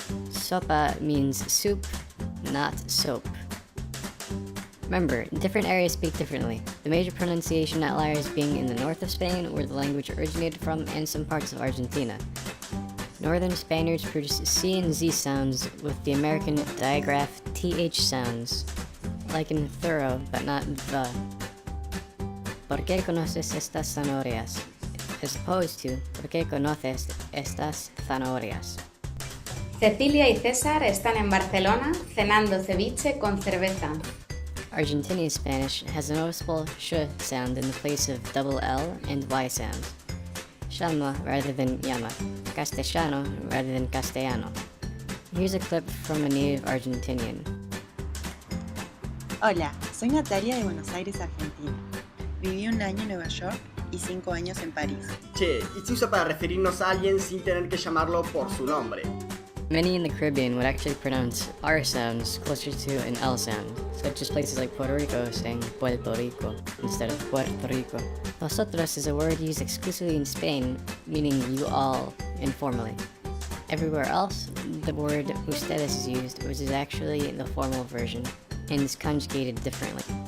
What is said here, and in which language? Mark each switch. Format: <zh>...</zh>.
<en>Sopa means soup, not soap. Remember, different areas speak differently, the major pronunciation outliers being in the north of Spain, where the language originated from, and some parts of Argentina. Northern Spaniards produce C and Z sounds with the American digraph TH sounds, like in thorough, but not the.</en> <es>¿Por qué conoces estas zanahorias?</es> <en>As opposed to,</en> <es>¿por qué conoces estas zanahorias? Cecilia y César están en Barcelona cenando ceviche con cerveza.</es> <en>Argentinian Spanish has a noticeable sh sound in the place of double L and Y sounds. Llama rather than llama, Castellano rather than castellano. Here's a clip from a native Argentinian.</en> <es>Hola, soy Natalia de Buenos Aires, Argentina. Viví un año en Nueva York y 5 años en París. Che, y se usa para referirnos a alguien sin tener que llamarlo por su nombre.</es> <en>Many in the Caribbean would actually pronounce R sounds closer to an L sound, such as places like Puerto Rico saying Puerto Rico instead of Puerto Rico. Vosotros is a word used exclusively in Spain, meaning you all, informally. Everywhere else, the word ustedes is used, which is actually the formal version, and is conjugated differently.</en>